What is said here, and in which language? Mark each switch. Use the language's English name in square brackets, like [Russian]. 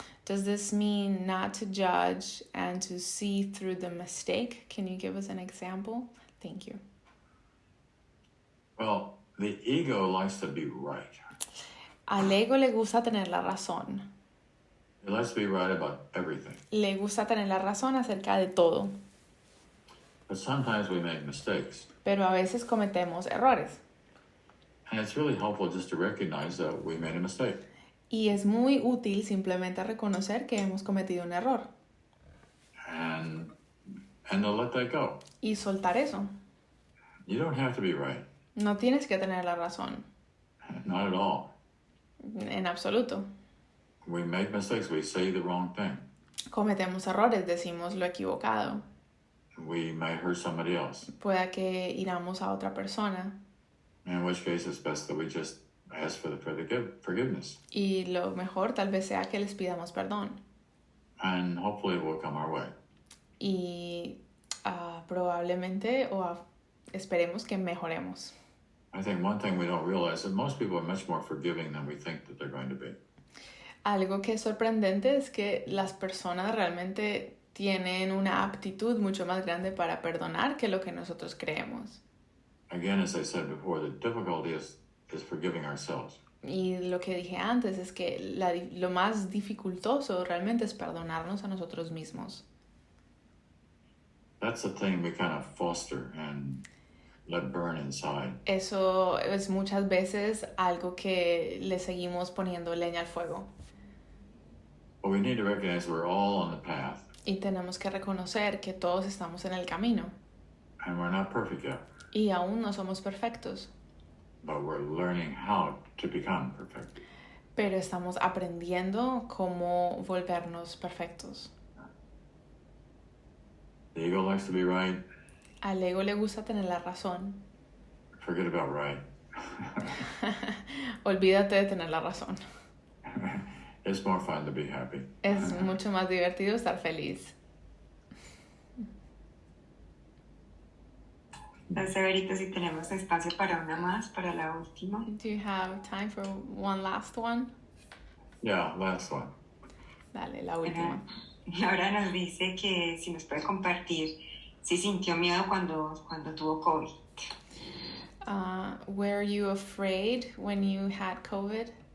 [English] Does this mean not to judge and to see through the mistake? Can you give us an example? Thank you. Well, the ego likes to be right. [Spanish] Al ego le gusta tener la razón. [English] It likes to be right about everything. [Spanish] Le gusta tener la razón acerca de todo. [English] But sometimes we make mistakes. [Spanish] Pero a veces cometemos errores. [English] And it's really helpful just to recognize that we made a mistake. [Spanish] Y es muy útil simplemente reconocer que hemos cometido un error. [English] And to let that go. [Spanish] Y soltar eso. [English] You don't have to be right. [Spanish] No tienes que tener la razón. [English] Not at all. [Spanish] En absoluto. [English] We make mistakes. We say the wrong thing. [Spanish] Cometemos errores, decimos lo equivocado. [English] We may hurt somebody else. [Spanish] Pueda que hiramos a otra persona. [English] In which case, it's best that we just ask for the forgiveness. [Spanish] Y lo mejor tal vez sea que les pidamos perdón. [English] And hopefully it will come our way. [Spanish] Y probablemente esperemos que mejoremos. [English] I think one thing we don't realize is that most people are much more forgiving than we think that they're going to be. [Spanish] Algo que es sorprendente es que las personas realmente tienen una aptitud mucho más grande para perdonar que lo que nosotros creemos. [English] Again, as I said before, the difficulty is forgiving ourselves. [Spanish] Y lo que dije antes es que lo más dificultoso realmente es perdonarnos a nosotros mismos. [English] That's the thing we kind of foster and let burn inside. [Spanish] Eso es muchas veces algo que le seguimos poniendo leña al fuego. [English] But we need to recognize we're all on the path. [Spanish] Y tenemos que reconocer que todos estamos en el camino. [English] And we're not perfect yet. [Spanish] Y aún no somos perfectos. [English] But we're learning how to become perfect. [Spanish] Pero estamos aprendiendo cómo volvernos perfectos. [English] The ego likes to be right. [Spanish] Al ego le gusta tener la razón. [English] Forget about right. [Spanish] Olvídate de tener la razón. [English] It's more fun to be happy. [Spanish] Es mucho más divertido estar feliz. Entonces, Verito, si tenemos espacio para una más, para la última. [English] Do you have time for one last one? Yeah, last one. [Spanish] Dale, la última. Laura nos dice que si nos puede compartir si sintió miedo cuando tuvo COVID. [English] Were you afraid when you had COVID?